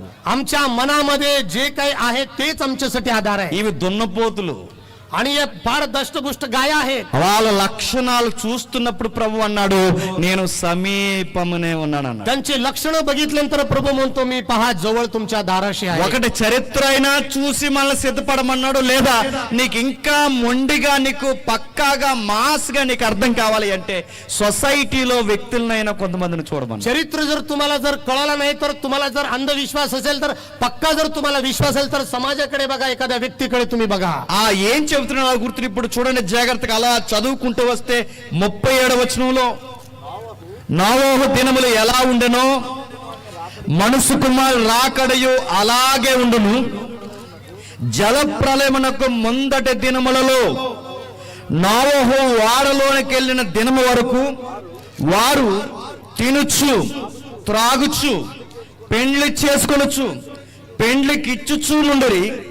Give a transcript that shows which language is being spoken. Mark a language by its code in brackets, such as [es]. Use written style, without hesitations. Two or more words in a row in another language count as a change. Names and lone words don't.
[mr] आमच्या मनामध्ये जे काही आहे तेच आमच्यासाठी आधार आहे. [te] ఇవి దున్నపోతులు, [mr] आणि हे फार दष्टपुष्ट गाया आहेत. [te] వాళ్ళ లక్షణాలు చూస్తున్నప్పుడు ప్రభు అన్నాడు నేను సమీపమునే ఉన్నాను అన్నాడు. [mr] त्यांची लक्षणं बघितल्यानंतर प्रभू म्हणतो मी पहा जवळ तुमच्या दाराशी आहे. [te] ఒకటి చరిత్ర అయినా చూసి మనల్ని సిద్ధపడమన్నాడు, లేదా నీకు ఇంకా మొండిగా నీకు పక్కాగా మాస్గా నీకు అర్థం కావాలి అంటే సొసైటీలో వ్యక్తులనైనా కొంతమందిని చూడమన్నాడు. [mr] चरित्र जर तुम्हाला जर कळालं नाही, तर तुम्हाला जर अंधविश्वास असेल, तर पक्का जर तुम्हाला विश्वास असेल तर समाजाकडे बघा, एखाद्या व्यक्तीकडे तुम्ही बघा. [te] ఆ ఏం చెబుతున్నాడు గుర్తు ఇప్పుడు చూడండి జాగ్రత్తగా. అలా చదువుకుంటూ వస్తే 37వ వచనంలో నోవహు దినములు ఎలా ఉండెనో మనుషు కుమారు రాకడయు అలాగే ఉండును. జల ప్రళయమునకు ముందటి దినములలో నోవహు వాడలోనికి వెళ్ళిన దినము వరకు వారు తినుచు త్రాగుచు పెండ్లి చేసుకొనుచు పెండ్లికి ఇచ్చుచూ నుండరి.